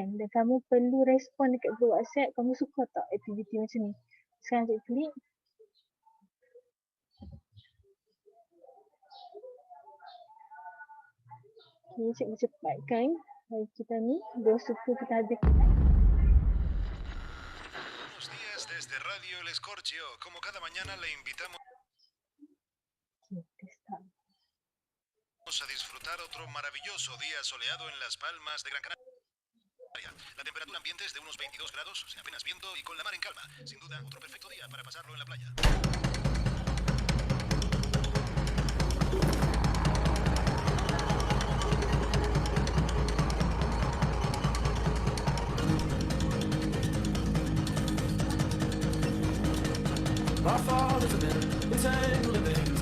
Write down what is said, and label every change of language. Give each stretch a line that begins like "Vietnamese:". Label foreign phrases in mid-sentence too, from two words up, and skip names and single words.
Malay: Dan kamu perlu respon dekat grup WhatsApp, kamu suka tak aktiviti macam ni? Sekarang cikgu klik. Okay, cikgu cepatkan. Kita ni, 2 suku kita habis.
Spanish: Buenos días desde Radio El Escorchio. Como cada mañana le invitamos a disfrutar otro maravilloso día soleado en Las Palmas de Gran Canaria. La temperatura ambiente es de unos 22 grados, sin apenas viento y con la mar en calma. Sin duda, otro perfecto día para pasarlo en la playa.
English: Our fathers have been entangled in things.